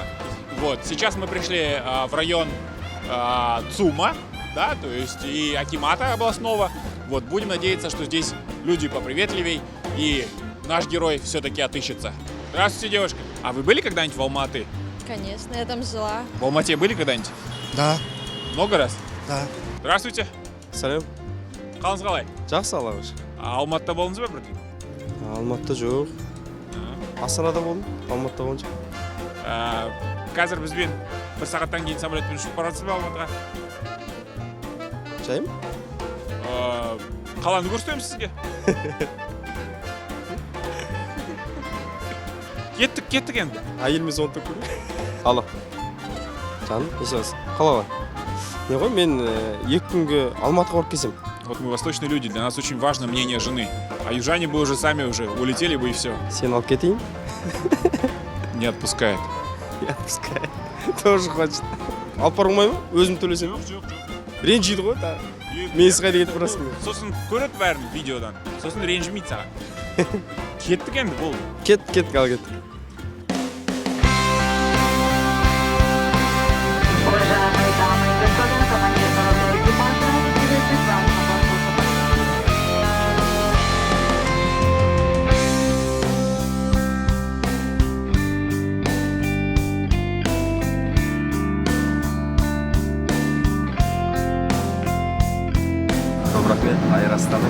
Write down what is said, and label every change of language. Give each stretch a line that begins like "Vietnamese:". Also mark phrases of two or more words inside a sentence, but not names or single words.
Russian: Вот, сейчас мы пришли в район ЦУМа, да, то есть и акимата областного. Вот, будем надеяться, что здесь люди поприветливей, и наш герой все-таки отыщется. Здравствуйте, девушка. А вы были когда-нибудь в Алматы? Конечно, я там жила. В Алмате были когда-нибудь? Да, Много раз? да. Здравствуйте.
Kazakh: Сәлем. Қалыңыз қалай? Жақсы алаңыз. Алматыда болдыңыз ба бірден? Алматыда жоқ. Астанада болдым. Алматыда болған жоқ. Қазір бізбен 1 сағаттан кейін самолетпен ұшып барасыз ба Алматыға? Жайым? Қаланы көрсетеміз сізге. Кеттік енді. Әйеліміз оны көру. Алло. Жаным, несіңіз? Қалай? Не ғой, мен 2 күнге Алматыға барып келсем.
Russian: Вот мы восточные люди, для нас очень важно мнение жены. А южане бы уже сами улетели бы и все.
Kazakh: Сені алып кетейін?
Russian: Не отпускает. Я пускай. Тоже хочет.
Kazakh: Алып бару оңай ма? Өзім төлесем? Жоқ. Ренжиді ғой, да. Мен сықайды кетіп барасың. Сосын көреді бәрін видеодан. Сосын ренжімейді саған. Кеттік енді, болды. Кет, ал кет.
Russian: Уважаемые дамы и господа, командир народного экипажа, приветствует вас на борту.
Kazakh: Көп рахмет, Air Astana.